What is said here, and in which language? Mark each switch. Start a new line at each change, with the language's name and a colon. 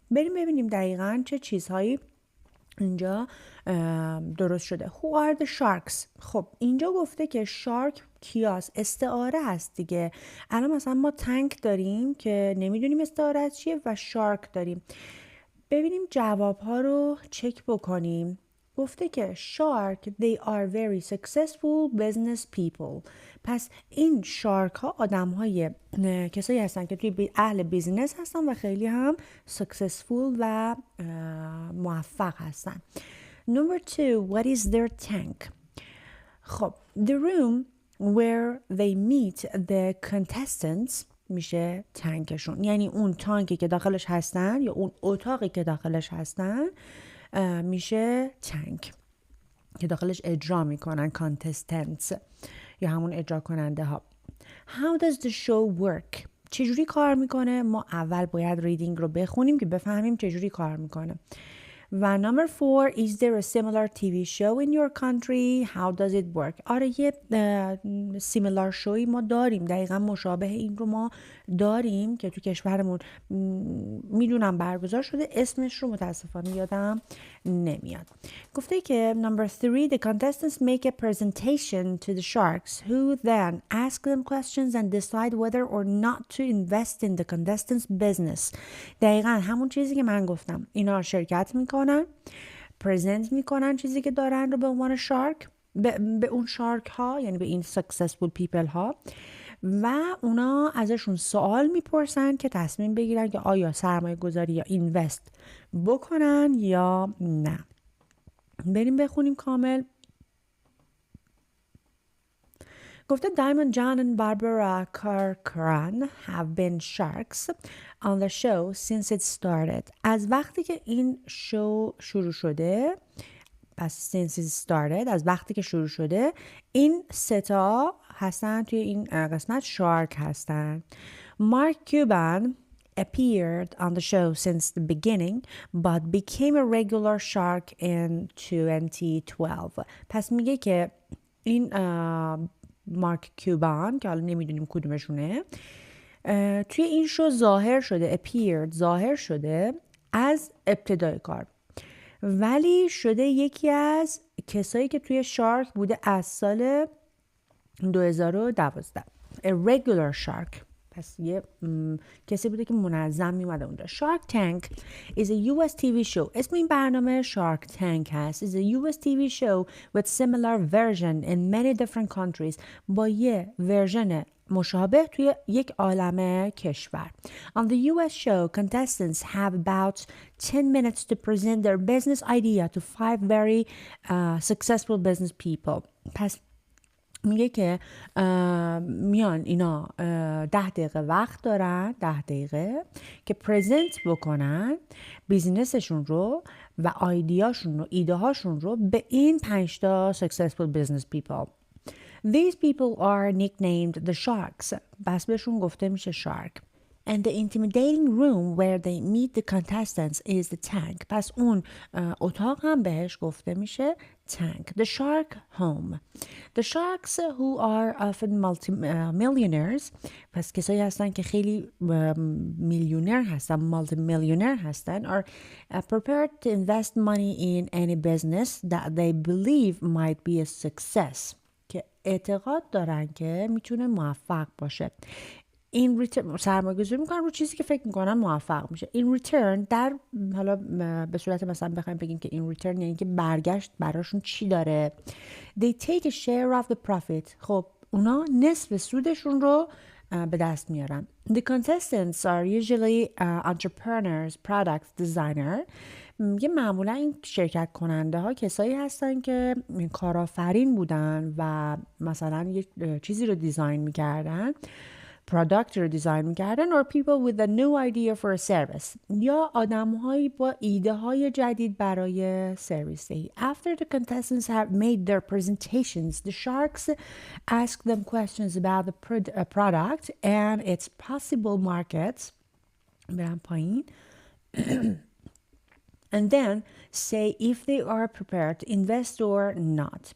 Persian: بریم ببینیم دقیقاً چه چیزهایی اینجا درست شده.
English: Who are the sharks؟
Persian: خب اینجا گفته که شارک کیاس استعاره هست دیگه. الان مثلا ما تانک داریم که نمیدونیم استعاره از چیه و شارک داریم. ببینیم جواب ها رو چک بکنیم. گفته که
English: shark they are very successful business people.
Persian: پس این شارک ها آدم های کسایی هستن که توی اهل بیزنس هستن و خیلی هم successful و موفق هستن.
English: Number 2, what is their tank؟
Persian: خب
English: the room where they meet the contestants
Persian: میشه تانکشون، یعنی اون تانکی که داخلش هستن یا اون اتاقی که داخلش هستن میشه تانک که داخلش اجرا میکنن کانتستنتس یا همون اجرا کننده ها.
English: How does the show work؟
Persian: چجوری کار میکنه؟ ما اول باید ریدینگ رو بخونیم که بفهمیم چجوری کار میکنه.
English: و number 4, is there a similar TV show in your country? How does it work؟
Persian: آره یه similar شوی ما داریم، دقیقا مشابه این رو ما داریم که تو کشورمون میدونم برگزار شده، اسمش رو متاسفانه یادم نمیاد. گفته که
English: number 3, the contestants make a presentation to the sharks who then ask them questions and decide whether or not to invest in the contestants business.
Persian: دقیقا همون چیزی که من گفتم، اینا شرکت میکنن، پرزنت میکنن چیزی که دارن رو به عنوان شارک به اون شارک ها، یعنی به این successful people ها، و اونا ازشون سوال میپرسن که تصمیم بگیرن که آیا سرمایه گذاری یا اینوست بکنن یا نه. بریم بخونیم کامل.
English: گفته Diamond John and Barbara Corcoran have been sharks on the show since it started.
Persian: از وقتی که این شو شروع شده، پس
English: since it started،
Persian: از وقتی که شروع شده، این ستا هستن توی این قسمت شارک هستن.
English: Mark Cuban appeared on the show since the beginning but became a regular shark in 2012.
Persian: پس میگه که این مارک کیوبان که حالا نمیدونیم کدومشونه توی این شو ظاهر شده، appeared ظاهر شده از ابتدای کار، ولی شده یکی از کسایی که توی شارک بوده از سال 2012.
English: A regular shark،
Persian: پس یه کسی بوده که منظم میومده اونجا.
English: Shark Tank is a US TV show.
Persian: اسم این برنامه Shark Tank هست.
English: is a US TV show with similar version in many different countries.
Persian: با یه ورژن مشابه توی یک عالمه کشور.
English: On the US show, contestants have about 10 minutes to present their business idea to 5 very successful business people.
Persian: پس میگه که میان اینا 10 دقیقه وقت دارن، 10 دقیقه که پرزنت بکنن بیزینسشون رو و آیدیاشون رو، ایده هاشون رو به این 5 تا successful business people.
English: These people are nicknamed the sharks.
Persian: بس بهشون گفته میشه shark.
English: And the intimidating room where they meet the contestants is the tank.
Persian: پس اون اتاق هم بهش گفته میشه tank.
English: The shark home. The sharks who are often multi-millionaires.
Persian: پس کسایی هستن که خیلی میلیونر هستن، multi-millionaire هستن،
English: are prepared to invest money in any business that they believe might be a success.
Persian: که اعتقاد دارن که میتونه موفق باشه. سرمایه گذاری میکنن رو چیزی که فکر میکنن موفق میشه.
English: in return
Persian: در حالا به صورت مثلا بخوایم بگیم که in return یعنی که برگشت براشون چی داره.
English: they take a share of the profit.
Persian: خب اونا نصف سودشون رو به دست میارن.
English: The contestants are usually entrepreneurs, product designer.
Persian: میگه معمولا این شرکت کننده ها کسایی هستن که کارآفرین بودن و مثلا یک چیزی رو دیزاین میکردن، پروداکت رو دیزاین میکردن،
English: or people with a new idea for a service،
Persian: یا آدم‌هایی با ایده های جدید برای سرویس.
English: After the contestants have made their presentations, the sharks ask them questions about the product and its possible markets.
Persian: برم پایین.
English: And then say if they are prepared to invest or not.